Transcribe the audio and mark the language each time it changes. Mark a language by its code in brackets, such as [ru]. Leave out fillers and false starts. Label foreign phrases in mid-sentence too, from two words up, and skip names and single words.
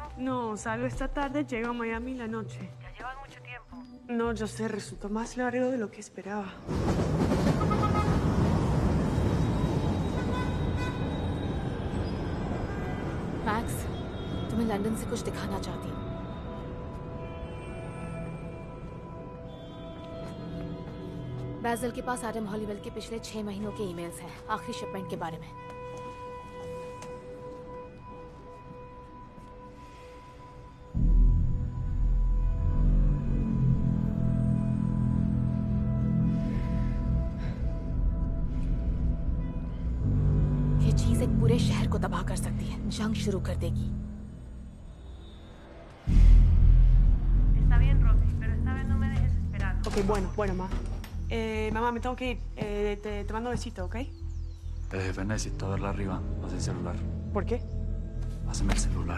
[es] No, salgo esta tarde, llego a Miami la noche. Ya llevas mucho tiempo. No, yo sé, resultó más largo de lo que esperaba. [hi] मैक्स, तुम्हें लंदन से कुछ दिखाना चाहती हूँ। बैजल के पास एडम हॉलीवेल के पिछले 6 महीनों के ईमेल्स हैं, आखिरी शिपमेंट के बारे में। ये चीज एक पूरे शहर को तबाह कर सकती है, जंग शुरू कर देगी। [es] Está bien, Roxy, pero esta vez no me dejes esperar. Ok, bueno, ma. Mamá, me tengo que ir. Te mando un besito, ¿ok? Jefe, necesito verla arriba. Pasa el celular. ¿Por qué? Pásame el celular.